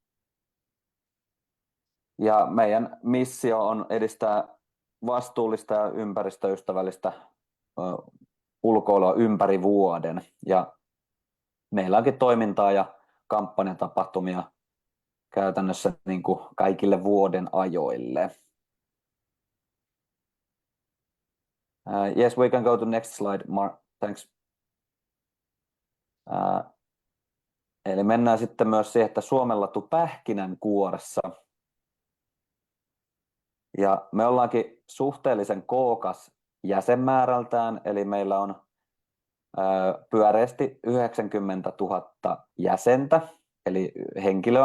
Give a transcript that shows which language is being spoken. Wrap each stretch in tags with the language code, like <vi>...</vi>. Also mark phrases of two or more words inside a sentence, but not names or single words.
<fi>Ja meidän missio on edistää vastuullista ja ympäristöystävällistä ulkoilua ympäri vuoden. Ja meillä onkin toimintaa ja kampanjatapahtumia käytännössä niin kuin kaikille vuoden ajoille.</fi> <en>Yes, we can go to next slide, Mark. Thanks.</en> <fi>Eli mennään sitten myös siihen, että Suomen latu pähkinänkuoressa. Ja me ollaankin suhteellisen kookas jäsenmäärältään, eli meillä on pyöreästi 90 000 jäsentä, eli henkilöä.</fi>